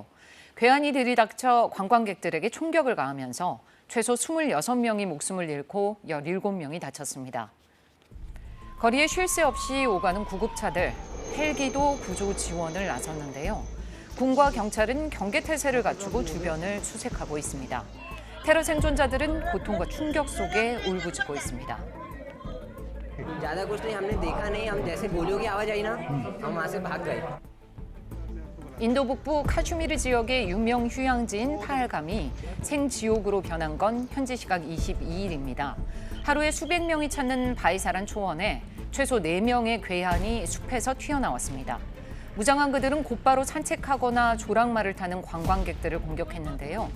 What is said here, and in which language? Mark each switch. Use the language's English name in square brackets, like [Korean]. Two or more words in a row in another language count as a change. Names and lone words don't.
[Korean] 괴한이 들이닥쳐 관광객들에게 총격을 가하면서 최소 26명이 목숨을 잃고 17명이 다쳤습니다. 거리에 쉴 새 없이 오가는 구급차들, 헬기도 구조 지원을 나섰는데요. 군과 경찰은 경계태세를 갖추고 주변을 수색하고 있습니다. 테러 생존자들은 고통과 충격 속에 울부짖고 있습니다. [Hindi] ज़्यादा कुछ नहीं हमने देखा नहीं हम जैसे गोलियों की आवाज आई ना हम वहां से भाग गए. [Korean] 인도 북부 카슈미르 지역의 유명 휴양지인 파할감이 생지옥으로 변한 건 현지 시각 22일입니다. 하루에 수백 명이 찾는 바이사란 초원에 최소 4명의 괴한이 숲에서 튀어나왔습니다. 무장한 그들은 곧바로 산책하거나 조랑말을 타는 관광객들을 공격했는데요.